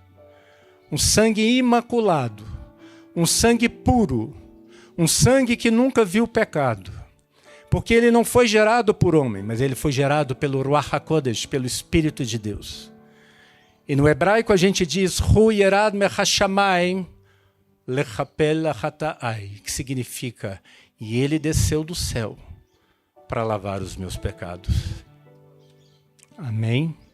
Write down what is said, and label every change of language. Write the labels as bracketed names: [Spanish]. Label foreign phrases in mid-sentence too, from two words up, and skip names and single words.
[Portuguese] Um sangue imaculado, um sangue puro, um sangue que nunca viu pecado. Porque ele não foi gerado por homem, mas ele foi gerado pelo [Hebrew] רוח הקודש, [Portuguese] pelo Espírito de Deus. E no hebraico a gente diz, [Hebrew] הוא ירד מהשמיים לכפר חטאיי, [Portuguese] que significa, e ele desceu do céu para lavar os meus pecados. Amém?